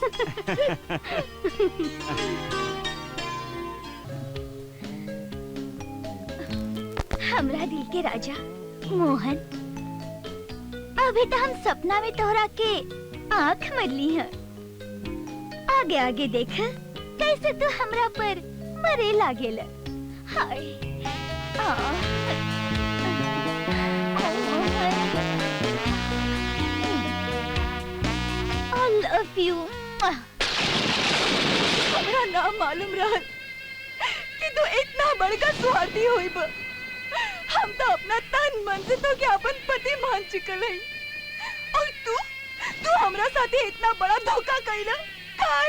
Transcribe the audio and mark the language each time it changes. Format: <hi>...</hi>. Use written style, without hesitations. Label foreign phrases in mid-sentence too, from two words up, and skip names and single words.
<bho>हमरा दिल के राजा मोहन, अभी तो हम सपना में तोहरा के आँख मरली है। आगे आगे देख कैसे तू हमरा पर मरे लागेल।</bho> <en>हाय I love you।</en> <bho>हमरा ना मालूम रहा कि तू इतना बड़का स्वार्थी होई बा। हम तो अपना तन मन से तो क्या अपन पति मान चुकल है, और तू हमरा साथे इतना बड़ा धोखा कइला।</bho>